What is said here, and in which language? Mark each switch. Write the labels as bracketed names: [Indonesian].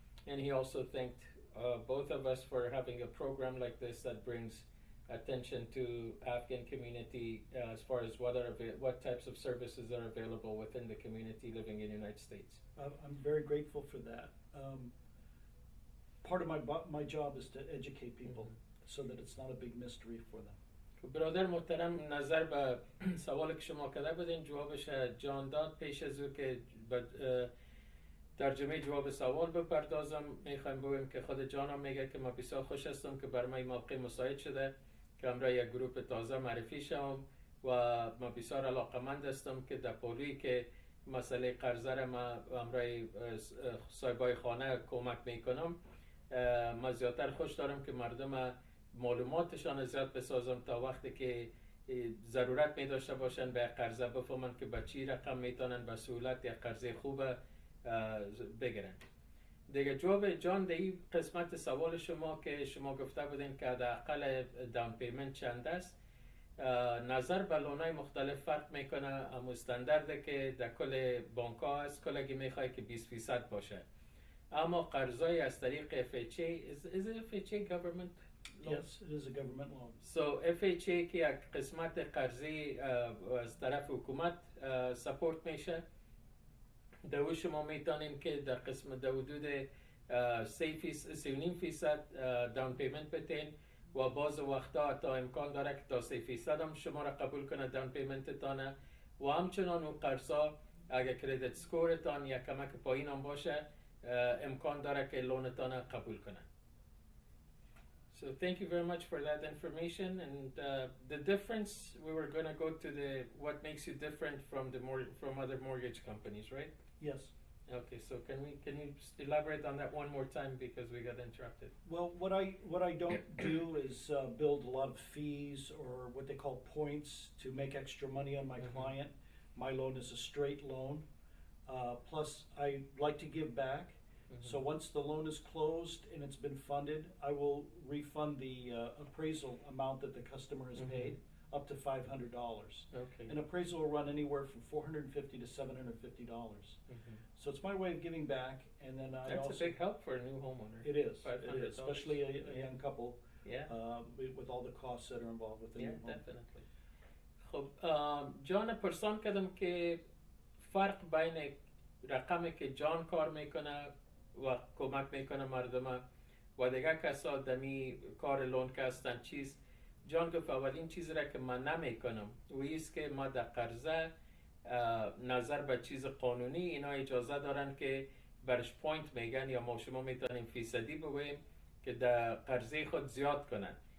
[English] And he also thanked both of us for having a program like this that brings attention to Afghan community as far as what types of services are available within the community living in the United States. I'm very grateful for that. Part of my job is to educate people so that it's not a big mystery for them. [Persian] برادر محترم، نظر به سوال که شما کرده بودین جوابش جان داد. پیش از او که ترجمه جواب سوال بپردازم، میخوایم بگویم که خود جانم میگه که ما بسیار خوش هستم که بر ما این موقع مساعد شده که همراه یک گروپ تازه معرفی شوم و ما بسیار علاقمند هستم که در پولی که مسئله قرضه را ما همراه صاحبای خانه کمک میکنم. ما زیادتر خوش دارم که مردم معلوماتشان زیاد بسازم تا وقتی که ضرورت می داشته باشن به قرضه بفهمن که به چی رقم میتونن به سهولت یک قرضه خوب بگیرن. دیگه جواب جان در این قسمت سوال شما که شما گفته بودین که حداقل داون پیمنت چند است، نظر به لونای مختلف فرق میکنه. اما استاندارده که در کل بانک ها هست کلگی میخواه که 20% باشه. اما قرضای از طریق [English] FHA is it FHA government loan? Yes, it is a government loan. [Persian] So FHA که یک قسمت قرضی از طرف حکومت سپورت میشه، در شما میتونین که در قسمت در حدود 3.5% داون پیمنت بتین و باز وقتا تا امکان داره که تا 3% هم شما را قبول کنه داون پیمنت تانه و همچنان اون قرضا اگر کردیت سکورتان یا کمک پایین هم باشه امکان داره که لونتان قبول کنن. [English] So thank you very much for that information. And the difference, we were going to go to what makes you different from other mortgage companies, right? Yes. Okay, so can you elaborate on that one more time because we got interrupted? Well, what I don't do is build a lot of fees or what they call points to make extra money on my client. My loan is a straight loan. Plus, I like to give back. So once the loan is closed and it's been funded, I will refund the appraisal amount that the customer has paid up to $500. Okay. An appraisal will run anywhere from $450 to $750. So it's my way of giving back, and then That's a big help for a new homeowner. It is, especially a young couple. Yeah. With all the costs that are involved with the new home. Definitely. [Persian] خب جان پرسان کردم که فرق بین رقمی که جان کار میکنه و کمک میکنه مردم و دیگه کسا دمی کار لون که هستن چیز جان گفت اولین چیزی را که من نمیکنم و ایست که ما در قرضه نظر به چیز قانونی اینا اجازه دارن که برش پوینت میگن یا ما شما میتونیم فیصدی بگوییم که در قرضه خود زیاد کنن.